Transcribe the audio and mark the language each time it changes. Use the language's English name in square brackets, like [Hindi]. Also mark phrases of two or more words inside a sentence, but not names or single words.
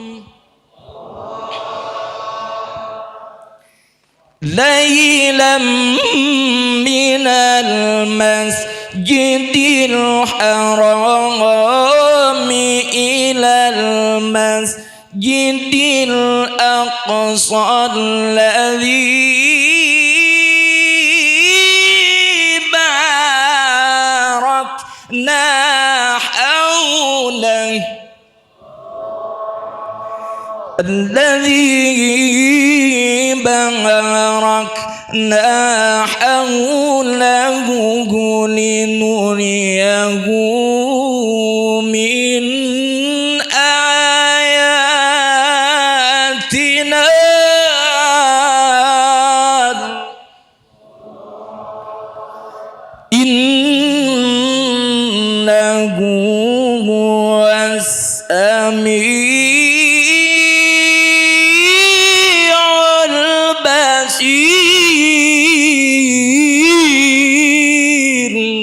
[Arabic] ليلا من المسجد الحرام إلى المسجد الأقصى الذي باركنا حوله الذي باركنا حوله لنريه من آياتنا إنه هو السميع البصير.